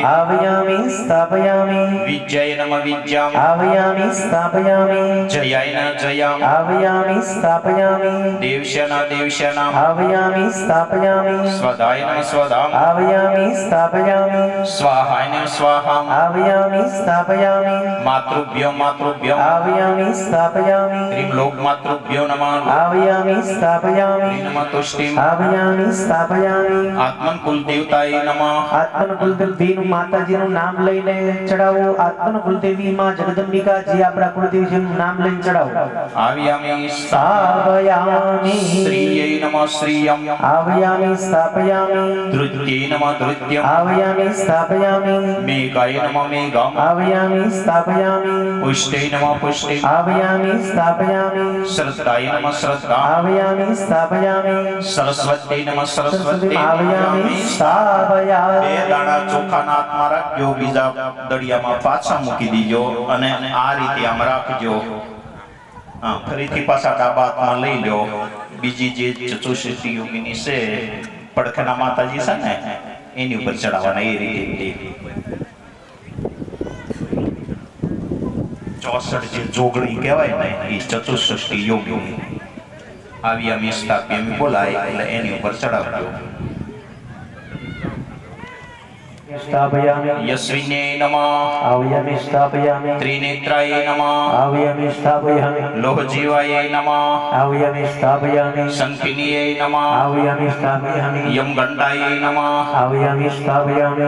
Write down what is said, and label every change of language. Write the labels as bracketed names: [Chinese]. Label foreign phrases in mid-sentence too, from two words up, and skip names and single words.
[Sanskrit] आवयामि स्थापयामि. विजय नमः. विज्याम आवयामि स्थापयामि. जयाय न जयाम आवयामि स्थापयामि. देवश्यना देवश्यनाम आवयामि स्थापयामि. स्वधाय नमः. स्वधाम आवयामि स्थापयामि. स्वाहाय नमः. स्वाहाम आवयामि स्थापयामि. मातृभ्यो मातृभ्यो आवयामि स्थापयामि. ह्रीं लोक मातृभ्यो नमः. आवयामि स्थापयामि. ह्रीं नमः तुष्टिं आवयामि स्थापयामि. आत्मन कुल देवताय नमः. आत्मन कुलदेवी [Gujarati] माताजीનું નામ લઈને ચડાવો. આત્મન કુલદેવી માં જગદંબિકા જે આપણા કુળદેવીનું નામ લઈને ચડાવો. [Sanskrit] आव्यामि स्थापयामि. श्रीयै नमः. श्रियं आवयामि स्थापयामि. धृत्यै नमः. धृत्यं आवयामि स्थापयामि. मेघाय नमः. मेघं आवयामि स्थापयामि. पुष्टै नमः. पुष्टिं आवयामि स्थापयामि. श्रद्धाय नमः. श्रद्धां आवयामि स्थापयामि. सरस्वत्यै नमः. सरस्वती आवयामि स्थापयामि. [Gujarati] બે દાણા ચોખાના હાથમાં રાખજો, બીજા દળિયામાં પાછા મૂકી દીજો અને આ રીતે આમ રાખજો. હા, ફરીથી પાછા ડાબા હાથમાં લઈ લો. બીજી જે ચતુષ્ષષ્ઠી યોગીની છે પડખેના માતાજી છે ને એની ઉપર ચડાવવાના એ રીતે 64 જે જોગણી કહેવાય ને એ ચતુષ્ષષ્ઠી યોગી આવી અમે સ્થાપ્ય બોલાય એટલે એની ઉપર ચડાવજો. [Sanskrit] स्थापयामि यस्विने नमः आवयामि स्थापयामि त्रिनेत्राय नमः आवयामि स्थापयामि लोहजीवाय नमः आवयामि स्थापयामि शंखिनीये नमः आवयामि स्थापयामि यमगंडाय नमः आवयामि स्थापयामि